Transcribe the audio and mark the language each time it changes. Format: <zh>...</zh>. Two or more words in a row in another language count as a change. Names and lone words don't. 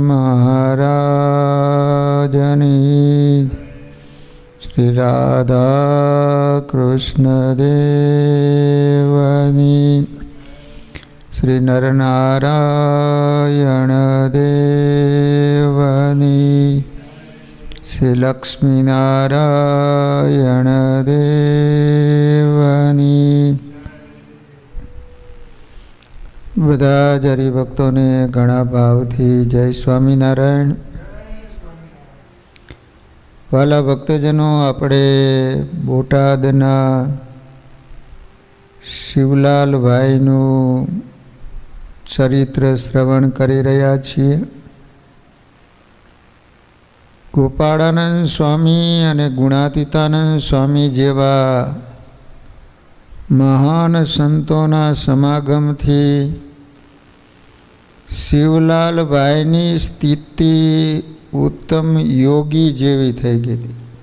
<gu>મહારાજની શ્રી રાધા કૃષ્ણ દેવની શ્રી નરનારાયણ દેવની શ્રી લક્ષ્મીનારાયણ દેવની। બધા જ હરિભક્તોને ઘણા ભાવથી જય સ્વામીનારાયણ। વાલા ભક્તજનો, આપણે બોટાદના શિવલાલભાઈનું ચરિત્ર શ્રવણ કરી રહ્યા છીએ. ગોપાળાનંદ સ્વામી અને ગુણાતીતાનંદ સ્વામી જેવા મહાન સંતોના સમાગમથી શિવલાલભાઈની સ્થિતિ ઉત્તમ યોગી જેવી થઈ ગઈ હતી.</gu>